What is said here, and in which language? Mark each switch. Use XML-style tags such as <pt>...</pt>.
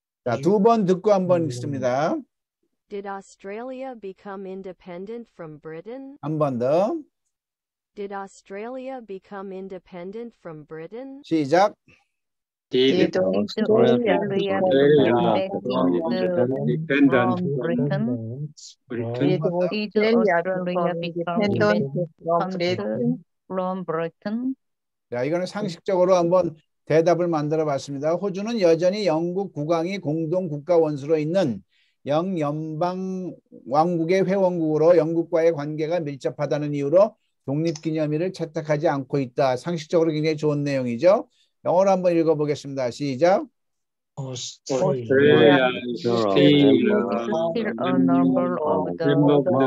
<ko>자, 두 번 듣고 한번 읽습니다.</ko> <en>Did Australia become independent from Britain?</en> <ko>한 번 더.</ko> <en>Did Australia become independent from Britain?</en> <ko>시작.</ko> <en>Did Did Australia Australia become independent from Britain? Britain? Did Australia become independent from Britain? from Britain?</en> <ko>자, 이거는 상식적으로 한번 대답을 만들어 봤습니다. 호주는 여전히 영국 국왕이 공동 국가 원수로 있는 영연방 왕국의 회원국으로 영국과의 관계가 밀접하다는 이유로 독립기념일을 채택하지 않고 있다. 상식적으로 굉장히 좋은 내용이죠. 영어로 한번 읽어보겠습니다. 시작.</ko> <en>Australia Australia is still Still a member of the Commonwealth,</en>